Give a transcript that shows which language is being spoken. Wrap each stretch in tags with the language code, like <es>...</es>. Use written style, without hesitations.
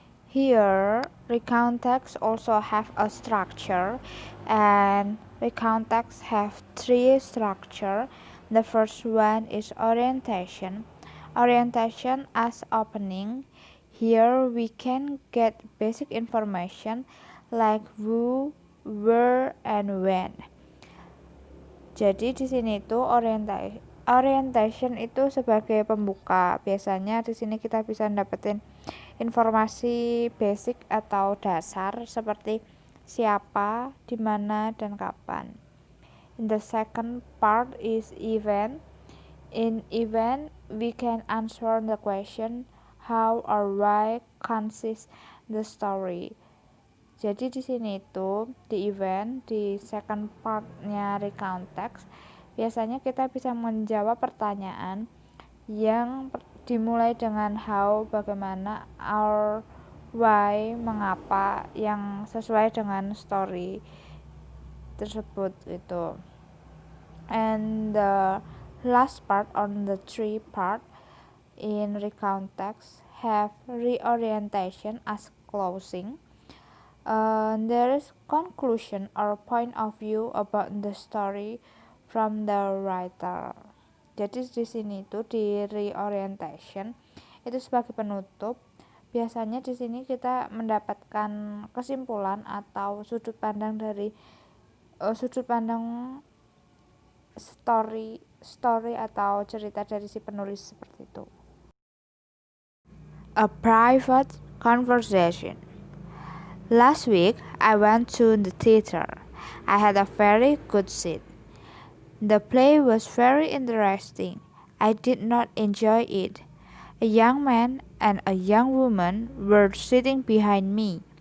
<en>Here, recount text also have a structure, and recount text have three structure. The first one is orientation. Orientation as opening. Here we can get basic information like who, where, and when.</en> <id>Jadi di sini itu orientation itu sebagai pembuka. Biasanya di sini kita bisa dapetin informasi basic atau dasar seperti siapa, di mana, dan kapan.</id> <en>In the second part is event. In event, we can answer the question how or why consists the story.</en> <id>Jadi di sini itu di event di second partnya recount text biasanya kita bisa menjawab pertanyaan yang dimulai dengan how, bagaimana, or why, mengapa, yang sesuai dengan story tersebut itu.</id> <en>And the last part on the three part in recount text have reorientation as closing. There is conclusion or point of view about the story from the writer.</en> <id>Jadi di sini itu di reorientation itu sebagai penutup. Biasanya di sini kita mendapatkan kesimpulan atau sudut pandang dari sudut pandang story atau cerita dari si penulis seperti itu.</id> <en>A private conversation. Last week I went to the theater. I had a very good seat. The play was very interesting. I did not enjoy it. A young man and a young woman were sitting behind me.</en>